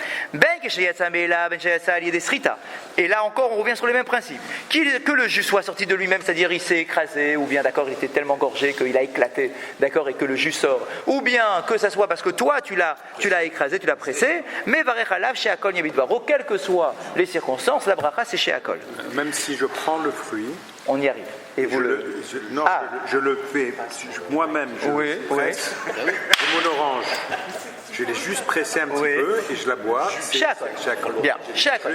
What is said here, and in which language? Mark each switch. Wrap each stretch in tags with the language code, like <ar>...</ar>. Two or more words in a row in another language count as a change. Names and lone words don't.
<fr>Et là encore, on revient sur les mêmes principes. Que le jus soit sorti de lui-même, c'est-à-dire il s'est écrasé, ou bien d'accord, il était tellement gorgé qu'il a éclaté, d'accord, et que le jus sort. Ou bien que ça soit parce que toi tu l'as écrasé, tu l'as pressé, mais</fr> <he>מברך עליו שהכל נהיה בדברו,</he> <fr>quelles que soient les circonstances, la bracha c'est she'akol. Même si je prends le fruit, on y arrive. Et vous je le fais moi-même, je le presse. J'ai mon orange, je l'ai juste pressé un petit peu et je la bois. She'akol. Bien, she'akol.</fr>